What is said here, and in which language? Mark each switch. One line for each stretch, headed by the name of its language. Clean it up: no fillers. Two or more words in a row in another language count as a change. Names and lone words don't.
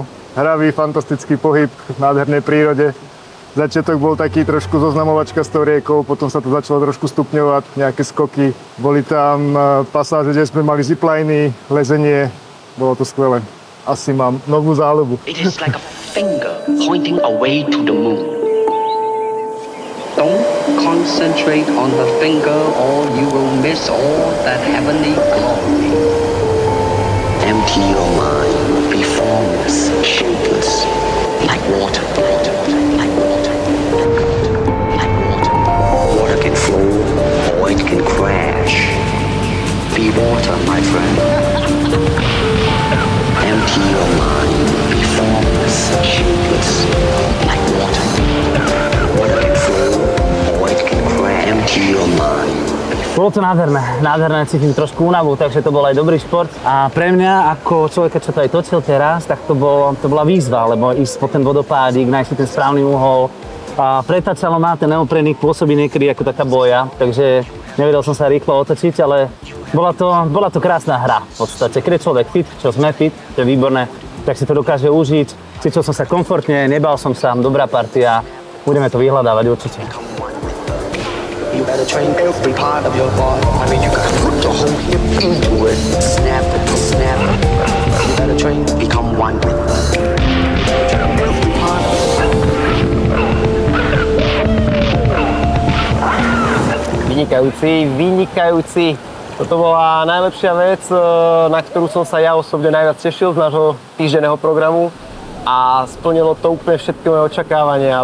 Slovak: Hravý, fantastický pohyb v nádhernej prírode. Začiatok bol taký trošku zoznamovačka s tou riekou, potom sa to začalo trošku stupňovať, nejaké skoky. Boli tam pasáže, kde sme mali zipliny, lezenie. Bolo to skvelé. Asi mám novú záľubu.
English: It is like a finger pointing away to the moon. Don't concentrate on the finger or you will miss all that heavenly glory. Empty your mind. Be formless, shapeless, like water, like water, like water, like water, like water. water, my friend. Empty your mind, be formless, shapeless, like water. Water can flow, or it can crash. Empty your mind.
Slovak: Bolo to nádherné, cítim trošku únavu, takže to bol aj dobrý šport. A pre mňa, ako človeka, čo to aj točil teraz, tak to bola výzva, lebo ísť po ten vodopádik, nájsť ten správny uhol. A pretáčalo má ten neoprenník, pôsobí niekedy ako taká boja, takže nevedel som sa rýchlo otočiť, ale bola to krásna hra. V podstate, keď je človek fit, čo sme fit, to je výborné, tak si to dokáže užiť. Cítil som sa komfortne, nebal som sa, dobrá partia, budeme to vyhľadávať určite.
English: You gotta train every part of your body. I mean, you gotta put your whole hip into it. Snap it, snap it. You gotta train, become one with it. Every part of it.
Slovak: Vynikajúci. Toto bola najlepšia vec, na ktorú som sa ja osobne najviac tešil z nášho týždenného programu. A splnilo to úplne všetky moje očakávania.